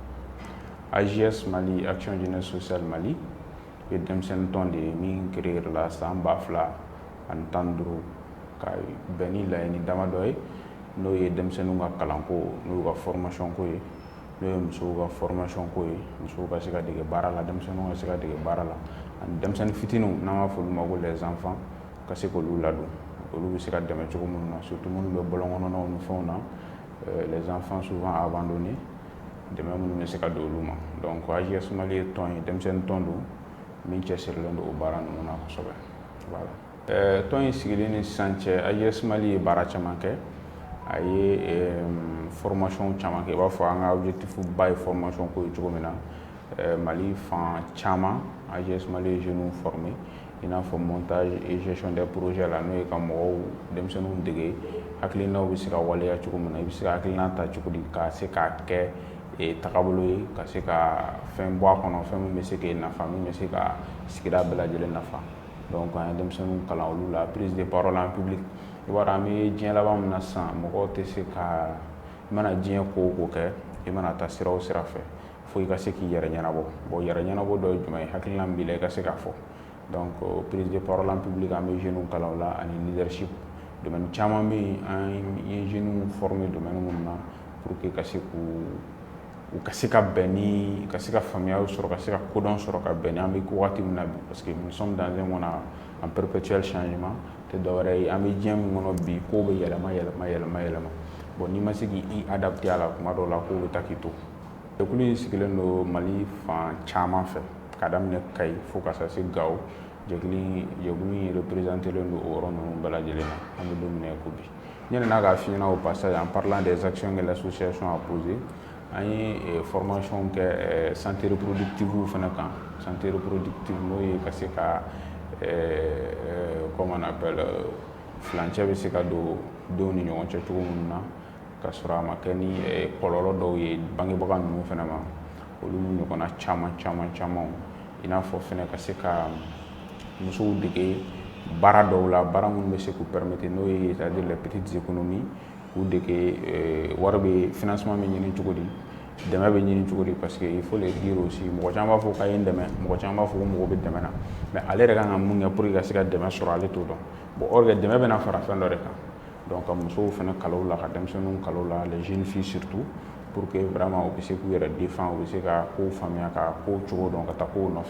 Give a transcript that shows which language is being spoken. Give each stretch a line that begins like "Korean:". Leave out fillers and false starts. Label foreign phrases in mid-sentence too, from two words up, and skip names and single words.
Bambara: AJS Mali, Action Jeunesse Sociale Mali, ye denmisɛnnin tɔn de ye min créé la san 2015 ka bɛn ni laɲini damadɔ ye n'o ye denmisɛnninw ka kalanko n'o y'u ka formation ko ye, n'o ye musow ka formation ko ye, musow ka se ka dege baara la, denmisɛnninw ka se ka dege baara la, ani denmisɛnnin fitininw n'an b'a fɔ olu ma ko
French: les enfants
Bambara: ka se k'olu ladon, olu bɛ se ka dɛmɛ cogo minnu na, surtout minnu bɛ bɔlɔn kɔnɔnaw ni fɛnw na,
French: les enfants souvent abandonnés,
Bambara: dɛmɛ minnu bɛ se ka don olu ma. Donc AJS Mali ye tɔn ye, denmisɛnnin tɔn don min cɛsirilen don o baara ninnu na kosɛbɛ. Voilà. Tɔn in sigilen ni sisan cɛ, AJS Mali ye baara caman kɛ, a ye formation caman kɛ, i b'a fɔ an ka objectif ba ye formation ko ye cogo min na, Mali fan caman AJS Mali ye
French: jeunes formé
Bambara: i n'a fɔ
French: montage et gestion des projets
Bambara: la, n'o ye ka mɔgɔw denmisɛnninw dege hakilinaw bɛ se ka waleya cogo min na, i bɛ se ka hakilina ta cogo di ka se k'a kɛ tagabolo ye, ka se ka fɛn bɔ a kɔnɔ, fɛn min bɛ se k'e nafa, min bɛ se ka sigida bɛɛ lajɛlen nafa. Donc an ye denmisɛnninw kalan olu la,
French: prise de parole en public.
Bambara: I b'a dɔn an bɛ diɲɛ laban min na sisan, mɔgɔw tɛ se ka, i mana diɲɛ ko o ko kɛ, i mana taa sira o sira fɛ, fo i ka se k'i yɛrɛ ɲɛnabɔ. Bon yɛrɛ ɲɛnabɔ dɔ ye jumɛn ye? Hakilina min b'i la i ka se k'a fɔ. Donc
French: prise de parole en public
Bambara: an bɛ jeunes kalan o la, ani leadership. Domaine caman bɛ yen an ye jeunes former domaine minnu na
French: pour que
Bambara: ka se u ka se ka bɛn ni, ka se ka faamuyaw sɔrɔ, ka se ka kodɔn sɔrɔ ka bɛn ni an bɛ wagati min na bi,
French: parce que nous sommes dans un monde en perpétuel changement,
Bambara: tɛ dɔwɛrɛ ye, an bɛ diɲɛ min kɔnɔ bi kow bɛ yɛlɛma. Bon n'i ma se k'i adapter a la tuma dɔw la kow bɛ taa k'i to. Jɛkulu in sigilen don Mali fan caman fɛ, ka daminɛ Kayi fo ka se Gawo. Jɛkulu in représenté len don o yɔrɔ ninnu bɛɛ lajɛlen na, an bɛ don min na i ko bi. Ɲani n'a ka f'i ɲɛna
French: au passage en parlant des actions que l'association a posées,
Bambara: an ye formation kɛ
French: santé reproductive
Bambara: fana kan,
French: santé reproductive
Bambara: n'o ye ka se ka
French: comment on appelle
Bambara: furancɛ bɛ se ka don denw ni ɲɔgɔn cɛ cogo minnu na, ka sɔrɔ a ma kɛ ni kɔlɔlɔ dɔw ye bangebaga ninnu fana ma, olu ɲɔgɔnna caman, i n'a fɔ fana ka se ka musow dege baara dɔw la, baara minnu bɛ se k'u permettre n'o ye
French: c'est-à-dire les petites économies,
Bambara: k'u dege wari bɛ financement bɛ ɲini cogo di, dɛmɛ bɛ ɲini cogo di,
French: parce que il faut le dire aussi,
Bambara: mɔgɔ caman b'a fɔ k'a ye n dɛmɛ, mɔgɔ caman b'a fɔ ko mɔgɔ bɛ dɛmɛ na, mais ale yɛrɛ kan ka mun kɛ
French: pour que
Bambara: ka se ka dɛmɛ sɔrɔ ale t'o dɔn.
French: Bon or que
Bambara: dɛmɛ bɛna fara fɛn dɔ de kan, donc ka musow fana kalan la, ka denmisɛnninw kalan la,
French: les jeunes filles surtout, pour que vraiment
Bambara: u bɛ se k'u yɛrɛ défendre, u bɛ se ka kow faamuya, ka kow cogo dɔn, ka taa kow nɔfɛ.